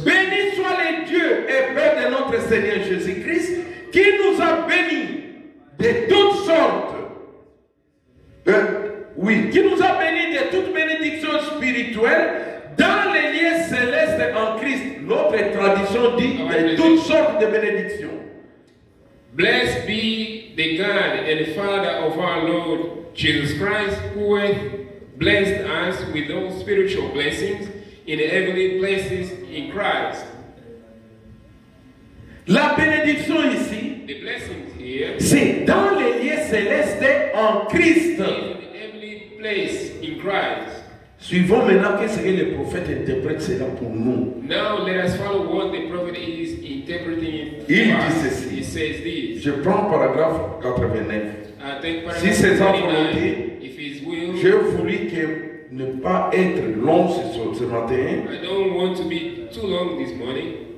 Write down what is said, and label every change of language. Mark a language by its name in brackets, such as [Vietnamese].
[French] Béni soit le Dieu et Père de notre Seigneur Jésus-Christ, qui nous a bénis de toutes sortes. Qui nous a bénis de toute bénédiction spirituelle dans les lieux célestes en Christ. notre tradition dit de toutes sortes de bénédictions. [English] Blessed be the God and Father of our Lord Jesus Christ, who hath blessed us with all spiritual blessings in the heavenly places in Christ. [French] La bénédiction ici, [English] the blessings here, [French] c'est dans les lieux célestes en Christ. [English] In the heavenly place in Christ. [French] Suivons maintenant qu'est-ce que le prophète interprète cela pour nous. [English] Now let us follow what the prophet is interpreting. [French] Il dit ceci. [English] He says this. [French] Je prends paragraphe 89. Si c'est sa volonté, j'ai voulu que ne pas être long ce matin. [English] I don't want to be too long this morning.